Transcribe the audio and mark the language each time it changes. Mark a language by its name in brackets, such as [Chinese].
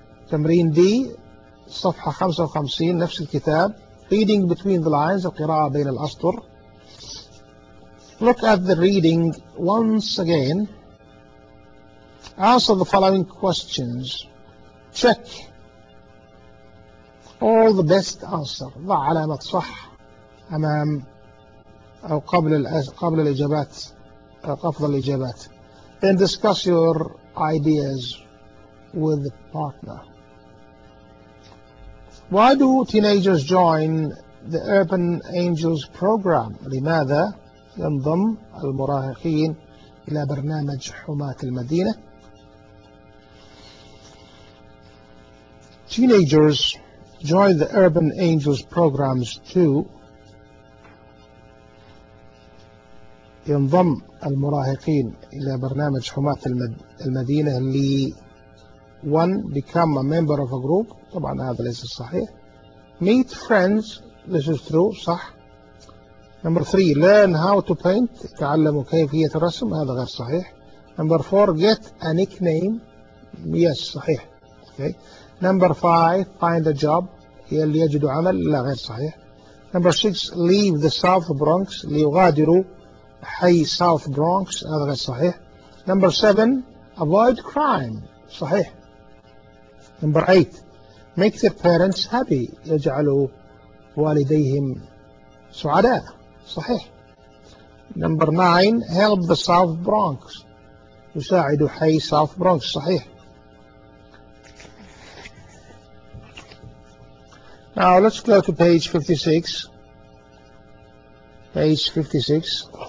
[Arabic] تمرين D, صفحة 55, نفس الكتاب. [English] Reading between the lines, [Arabic] القراءة بين الأسطر. [English] Look at the reading once again. Answer the following questions. Check. All the best answer. [Arabic] ضع علامة صح أمام أو قبل الإجابات أو أفضل الإجابات. [English] Then discuss your ideas with the partner. Why do teenagers join the Urban Angels program? [Arabic] لماذا ينضم المراهقين إلى برنامج حماة المدينة؟ [English] Teenagers join the Urban Angels programs too. [Arabic] ينضم المراهقين إلى برنامج حماة المدينة لي. [English] One, become a member of a group. [Arabic] طبعا هذا ليس صحيح. [English] Meet friends. This is true. [Arabic] صح. [English] Number 3, learn how to paint. [Arabic] تعلموا كيفية الرسم. هذا غير صحيح. [English] Number 4, get a nickname. Yes, [Arabic] صحيح. [English] Okay. Number 5, find a job. [Arabic] هي اللي يجدوا عمل. لا غير صحيح. [English] Number 6, leave the South Bronx. [Arabic] ليغادروا حي ساوث برونكس هذا غير صحيح. [English] Number 7 avoid crime [Arabic] صحيح. [English] Number 8 make the parents happy [Arabic] يجعل والديهم سعداء صحيح. [English] Number 9 help the south bronx [Arabic] يساعد حي ساوث برونكس صحيح. [English] Now let's go to page 56. Page 56.